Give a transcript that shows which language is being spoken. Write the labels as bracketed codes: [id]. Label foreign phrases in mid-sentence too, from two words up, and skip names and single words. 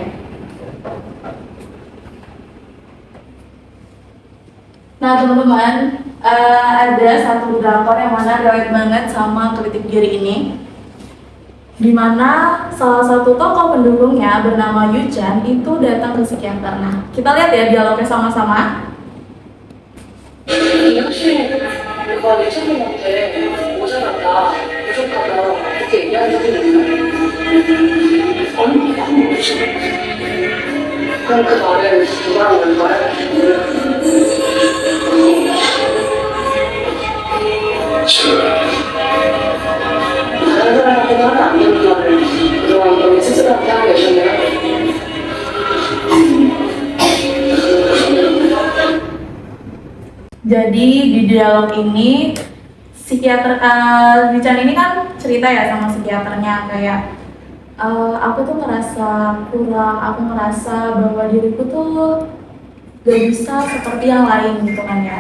[id] Nah teman-teman, ada satu drakor yang mana relate banget sama kritik diri ini, dimana salah satu tokoh pendukungnya bernama Yu-chan itu datang ke psikiater. Nah, kita lihat ya dialognya sama-sama. [ko] 혹시 내가 내 친구한테 모자란다, 부족하다 그렇게 얘기한 적이 있나? 아니, 그건 뭐지? 그럼 그 말은 누가 한 거야? 다른 사람한테도 하면 안 되는 말을 그동안 너무 스스로한테 하고 계셨네요. [id] Jadi di dialog ini psikiater Yu-chan ini kan cerita ya sama psikiaternya kayak aku tuh ngerasa kurang, aku ngerasa bahwa diriku tuh gak bisa seperti yang lain gitu kan ya.